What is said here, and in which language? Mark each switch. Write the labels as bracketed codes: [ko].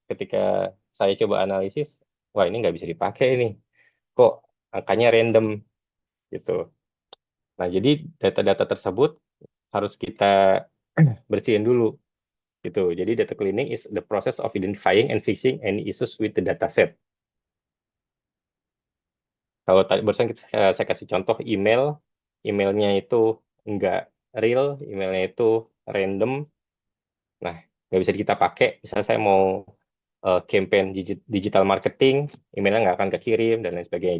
[id] Ketika saya coba analisis, wah ini nggak bisa dipakai ini. Kok angkanya random gitu. Nah, jadi data-data tersebut harus kita bersihin dulu gitu. [en] Jadi data cleaning is the process of identifying and fixing any issues with the dataset. [id] Kalau tadi barusan saya kasih contoh emailnya itu nggak real, emailnya itu random. Nah, nggak bisa kita pakai. Misalnya saya mau campaign digital marketing, emailnya nggak akan kekirim dan lain sebagainya.